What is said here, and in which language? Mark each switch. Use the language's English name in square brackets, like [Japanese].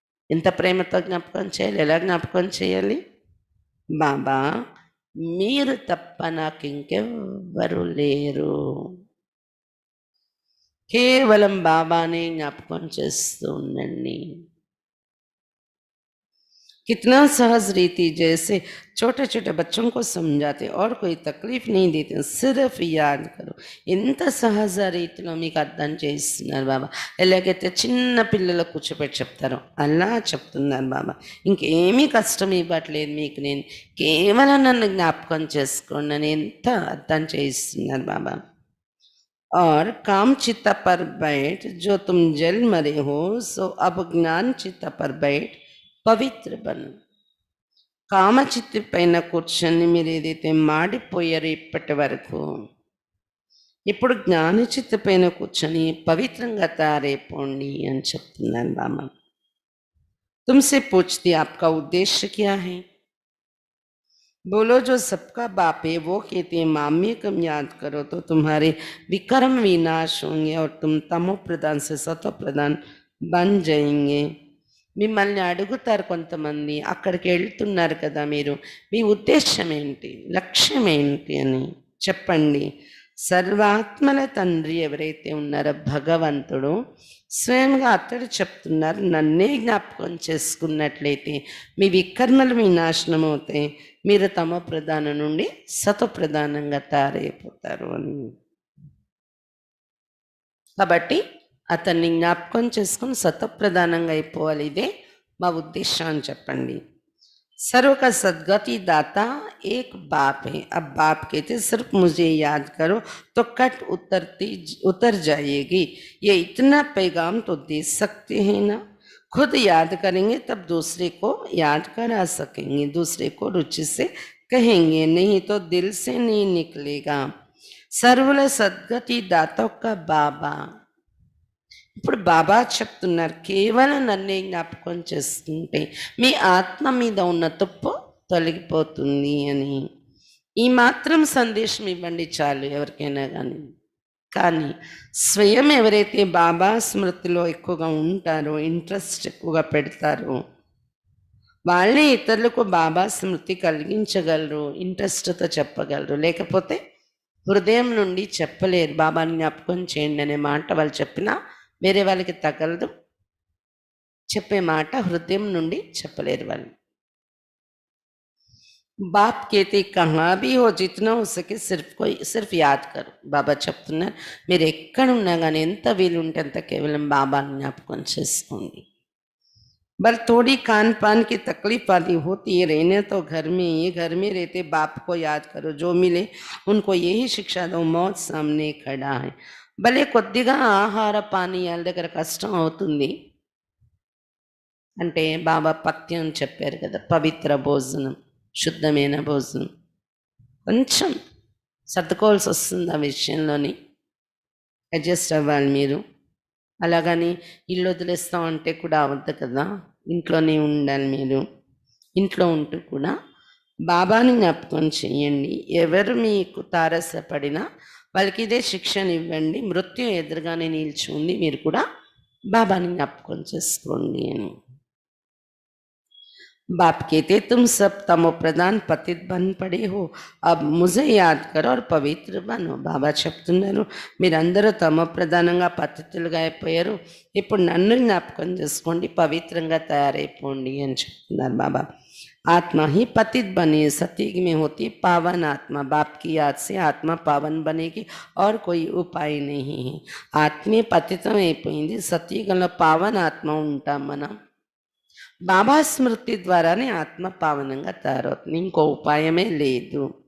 [Telugu] ఇంత ప్రేమతో జ్ఞాపకం చేయాలి. ఎలా జ్ఞాపకం చేయాలి? బాబా మీరు తప్ప నాకు ఇంకెవ్వరు లేరు. కేవలం బాబానే జ్ఞాపకం చేస్తూ ఉండండి. [Hindi] कितना सहज रीति, जैसे छोटे छोटे बच्चों को समझाते और कोई तकलीफ नहीं देते, सिर्फ याद करो. [Telugu] ఎంత సహజ రీతిలో మీకు అర్థం చేస్తున్నారు బాబా. ఎలాగైతే చిన్న పిల్లలకు కూర్చోపెట్టి చెప్తారో అలా చెప్తున్నారు బాబా. ఇంకేమీ కష్టం ఇవ్వట్లేదు మీకు, నేను కేవలం నన్ను జ్ఞాపకం చేసుకోండి అని ఎంత అర్థం చేస్తున్నారు బాబా. [Hindi] और काम चित्ता पर बैठ, जो तुम जल मरे हो सो अब ज्ञान चित्ता पर बैठ పవిత్ర బన్. [Telugu] కామచిత్తి పైన కూర్చొని మీరు ఏదైతే మాడిపోయారో ఇప్పటి వరకు, ఇప్పుడు జ్ఞానచిత్త పైన కూర్చొని పవిత్రంగా తయారైపోండి అని చెప్తున్నాను బామ్మ. [Hindi] तुमसे पूछती आपका उद्देश्य क्या है? बोलो जो सबका बाप है वो कहते हैं माम्य कम याद करो तो तुम्हारे विक्रम विनाश होंगे और तुम तमो प्रधान से सतो प्रधान बन जाएंगे. [Telugu] మిమ్మల్ని అడుగుతారు కొంతమంది, అక్కడికి వెళ్తున్నారు కదా మీరు, మీ ఉద్దేశం ఏంటి, లక్ష్యం ఏంటి అని చెప్పండి. సర్వాత్మల తండ్రి ఎవరైతే ఉన్నారో భగవంతుడు స్వయంగా అతడు చెప్తున్నారు, నన్నే జ్ఞాపకం చేసుకున్నట్లయితే మీ వికర్మలు వినాశనం అవుతాయి, మీరు తమ ప్రధానం నుండి సతో ప్రధానంగా తయారైపోతారు అని. కాబట్టి అతన్ని జ్ఞాపకం చేసుకుని సతప్రధానంగా అయిపోవాలి. ఇదే మా ఉద్దేశం అని చెప్పండి. [Hindi] सर्व का सदगति दाता एक बाप है. अब बाप कहते सिर्फ मुझे याद करो तो कट उतर जाएगी. ये इतना पैगाम तो दे सकते हैं ना. खुद याद करेंगे तब दूसरे को याद करा सकेंगे, दूसरे को रुचि से कहेंगे, नहीं तो दिल से नहीं निकलेगा. सर्वल सदगति दाता का बाबा. [Telugu] ఇప్పుడు బాబా చెప్తున్నారు, కేవలం నన్నే జ్ఞాపకం చేసుకుంటే మీ ఆత్మ మీద ఉన్న తుప్పు తొలగిపోతుంది అని. ఈ మాత్రం సందేశం ఇవ్వండి చాలు ఎవరికైనా కానీ. కానీ స్వయం ఎవరైతే బాబా స్మృతిలో ఎక్కువగా ఉంటారో, ఇంట్రెస్ట్ ఎక్కువగా పెడతారో, వాళ్ళే ఇతరులకు బాబా స్మృతి కలిగించగలరు, ఇంట్రెస్ట్తో చెప్పగలరు. లేకపోతే హృదయం నుండి చెప్పలేరు. బాబాని జ్ఞాపకం చేయండి అనే మాట వాళ్ళు చెప్పినా వేరే వాళ్ళకి తగలదు, చెప్పే మాట హృదయం నుండి చెప్పలేరు వాళ్ళు. [Hindi] బాప్ కేతే కహా భీ హో జితనా హో సకే సిర్ఫ్ యాద్ కరు. [Telugu] బాబా చెప్తున్నారు, మీరు ఎక్కడున్నా కానీ ఎంత వీలుంటే అంత కేవలం బాబాని జ్ఞాపకం చేసుకోండి. [Hindi] बल थोड़ी खान पान की तकलीफ आदि होती है, रहने तो घर में, ये घर में रहते बाप को याद करो, जो मिले उनको यही शिक्षा दो, मौत सामने खड़ा है. [Telugu] భలే కొద్దిగా ఆహార పానీయాల దగ్గర కష్టం అవుతుంది. అంటే బాబా పథ్యం చెప్పారు కదా, పవిత్ర భోజనం, శుద్ధమైన భోజనం. కొంచెం సర్దుకోవాల్సి వస్తుంది ఆ విషయంలోని, అడ్జస్ట్ అవ్వాలి మీరు. అలాగని ఇల్లు వదిలేస్తాం అంటే కూడా అవద్దు కదా, ఇంట్లోనే ఉండాలి మీరు. ఇంట్లో ఉంటూ కూడా బాబాని జ్ఞాపకం చేయండి. ఎవరు మీకు తారసపడినా వాళ్ళకి ఇదే శిక్షణ ఇవ్వండి. మృత్యు ఎదురుగానే నిలిచి ఉంది, మీరు కూడా బాబాని జ్ఞాపకం చేసుకోండి అని. [Hindi] बाप कहते तुम सब तमो प्रधान पतित बन पड़े हो, अब मुझे याद करो और पवित्र बनो. [Telugu] బాబా చెప్తున్నారు, మీరందరూ తమో ప్రధానంగా పతితులుగా అయిపోయారు, ఇప్పుడు నన్ను జ్ఞాపకం చేసుకోండి, పవిత్రంగా తయారైపోండి అని చెప్తున్నారు బాబా. [Hindi] आत्मा ही पतित बनी, सतयुग में होती पावन आत्मा. बाप की याद से आत्मा पावन बनेगी और कोई उपाय नहीं है. [Telugu] ఆత్మే పతితం అయిపోయింది, సతయుగంలో పావన ఆత్మ ఉంటాం మనం. బాబా స్మృతి ద్వారానే ఆత్మ పావనంగా తయారవుతుంది, ఇంకో ఉపాయమే లేదు.